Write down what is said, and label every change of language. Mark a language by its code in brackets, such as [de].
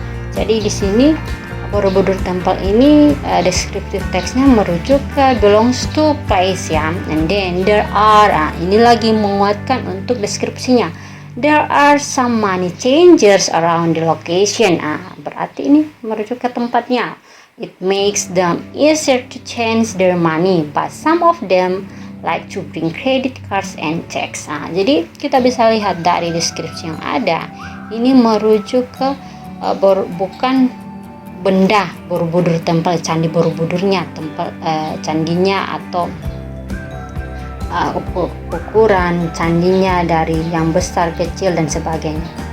[id] Jadi di sini Borobudur Temple ini deskriptif teksnya merujuk ke [en] belongs to place ya, and then there are [id] ini lagi menguatkan untuk deskripsinya, [en] there are some money changers around the location. [id] Berarti ini merujuk ke tempatnya. [en] It makes them easier to change their money, but some of them like to bring credit cards and checks. [id] Jadi kita bisa lihat dari deskripsi yang ada, ini merujuk ke bukan benda Borobudur Temple, Candi Borobudurnya, candinya atau ukuran candinya dari yang besar, kecil dan sebagainya.